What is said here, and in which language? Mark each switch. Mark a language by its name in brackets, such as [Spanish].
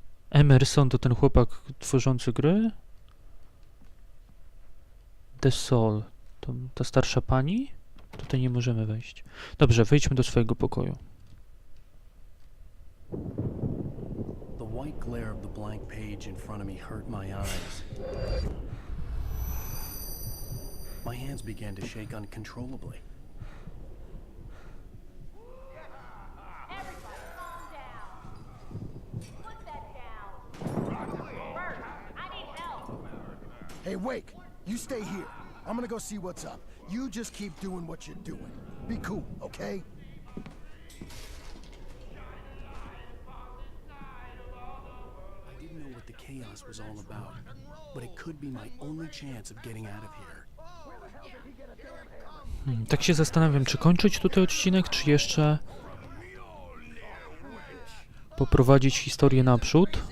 [Polish] Emerson to ten chłopak tworzący gry. The Soul to ta starsza pani. Tutaj nie możemy wejść. Dobrze, wejdźmy do swojego pokoju. [English] The white glare of the blank page in front of me hurt my eyes. My hands began to shake uncontrollably. Everybody calm down. Put that down. Bert, I need help. Hey, Wake, you stay here. I'm gonna go see what's up. You just keep doing what you're doing. Be cool, okay? I didn't know what the chaos was all about, but it could be my only chance of getting out of here. [Polish] Tak się zastanawiam, czy kończyć tutaj odcinek, czy jeszcze poprowadzić historię naprzód.